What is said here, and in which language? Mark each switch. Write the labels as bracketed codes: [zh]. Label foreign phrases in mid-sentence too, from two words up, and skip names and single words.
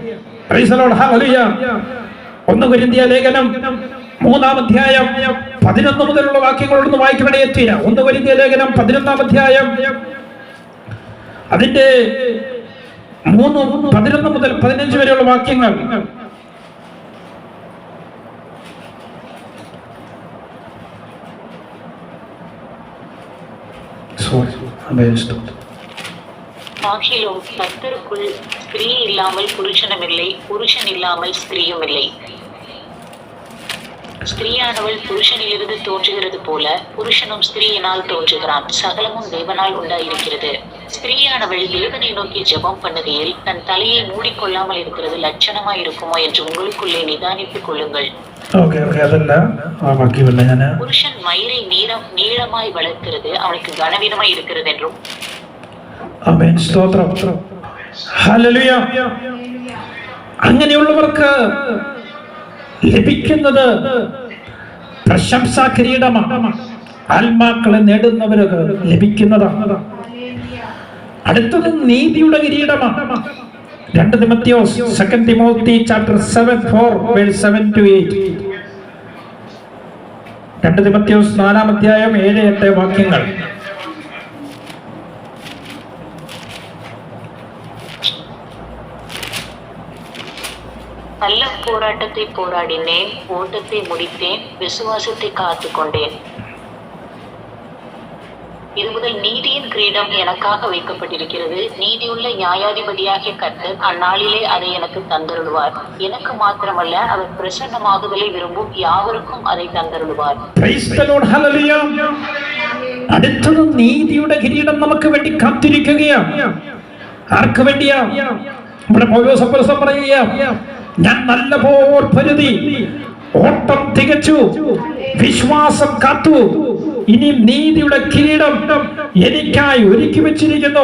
[ml] 1 കൊരിന്ത്യർ ലേഖനം 3-ാം അധ്യായം 11 മുതലുള്ള വാക്യങ്ങളോടൊന്ന് വായിക്കണേ എത്തിയ 1 കൊരിന്ത്യർ ലേഖനം 11-ാം അധ്യായം അതിന്റെ 11 മുതൽ 15 വരെയുള്ള വാക്യങ്ങൾ. [ta] ஆகிலும் கர்த்தருக்குள் ஸ்திரீ இல்லாமல் புருஷனுமில்லை, புருஷன் இல்லாமல் ஸ்திரீயுமில்லை. ஸ்திரீயானவள் புருஷனிலிருந்து தோன்றுகிறது போல புருஷனும் ஸ்திரீயினால் தோன்றுகிறான். சகலமும் தேவனால் உண்டாயிருக்கிறது. ஸ்திரீயானவள் தேவனை நோக்கி ஜெபம் பண்ணுகையில் தன் தலையை மூடிக்கொள்ளாமல் இருக்கிறது லட்சணமாய் இருக்குமோ என்று உங்களுக்குள்ளே நிதானித்துக் கொள்ளுங்கள். புருஷன் மயிரை நீளமாய் வளர்க்கிறது அவனுக்கு கனவீனமாய் இருக்கிறது என்றும். [ml] അങ്ങനെയുള്ളവർക്ക് ലഭിക്കുന്നത് പ്രശംസാ കിരീടമാണ്. ആത്മാക്കളെ നേടുന്നവർക്ക് ലഭിക്കുന്നതാണ്. അടുത്തത് നീതിയുടെ കിരീടമാണ്. 2 തിമോത്തിയോസ് 2 തിമോത്തി chapter 7:4 verse 7-8. 2 തിമോത്തിയോസ് 4-ാം അധ്യായം 7-8 വാക്യങ്ങൾ. [ta] நல்ல போராட்டத்தை போராடினேன், ஓட்டத்தை முடித்தேன், விசுவாசத்தை காத்து கொண்டேன். இது முதல் நீதியின் கிரீடம் எனக்காக வைக்கப்பட்டிருக்கிறது. நீதியுள்ள நியாயாதிபதியாகிய கர்த்தர் அந்நாளிலே அதை எனக்கு தந்தருளுவார். எனக்கு மாத்திரமல்ல, அவர் பிரசன்னமாகுதலை விரும்பும் யாவருக்கும் அதை தந்தருளுவார். [ml] അടുത്തത് നീതിയുടെ കിരീടം നമുക്ക് വേണ്ടി കാത്തിരിക്കുകയാണ്. ആർക്ക് വേണ്ടിയാ? നമ്മുടെ പൗലോസ് അപ്പോസ്തലൻ പറയുകയാണ്, ഞാൻ നല്ല പോർ പൊരുതി, ഓട്ടം തികച്ചു, വിശ്വാസം കാത്തു, ഇനി നീതിയുടെ കിരീടം എനിക്കായി ഒരുക്കി വെച്ചിരിക്കുന്നു.